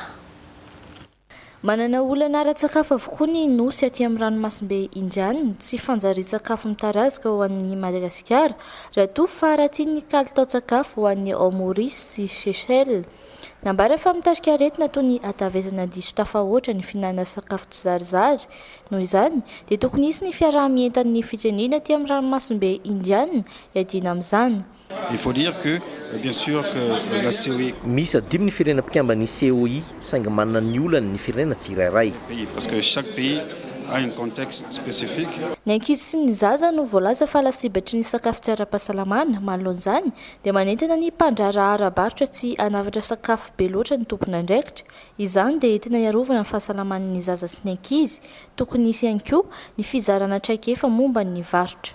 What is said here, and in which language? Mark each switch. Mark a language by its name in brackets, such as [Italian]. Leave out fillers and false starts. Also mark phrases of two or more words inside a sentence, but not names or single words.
[Malagasy] Manana olana ara-tsakafo avokoa ny nosy aty amin'ny ranomasimbe indiana tsy fanjarian-tsakafo mitarazaka ho an'ny Madagasikara raha toa faraty ny kalitao-tsakafo ho an'ny Maurice sy Seychelles. Nambara fa mitarika aretina toy ny atavezana diso tafahoatra ny fihinana sakafo tsy zarizary. Noho izany dia tokony hisy ny fiarahamientan'ny firenena aty amin'ny ranomasimbe indiana hiadina amin'izany. [French] Il faut dire que bien sûr que la COI [Malagasy] misy adimy ny firenena mpikambany COI saingy manana ny olany ny firenena tsirairay [French] parce que chaque pays a un contexte spécifique. [Malagasy] Ny ankizy sy ny zaza no voalaza fa lasibatry ny sakafo tsy ara-pahasalamana manoloan'izany dia manentana ny mpandrara ara-barotra tsy hanavatra sakafo be loatra ny tompona andraikitra. Izany dia tena iarovana ny fahasalaman'ny zaza sy ny ankizy. Tokony hisy ihany koa ny fizarana traikefa momba ny varotra.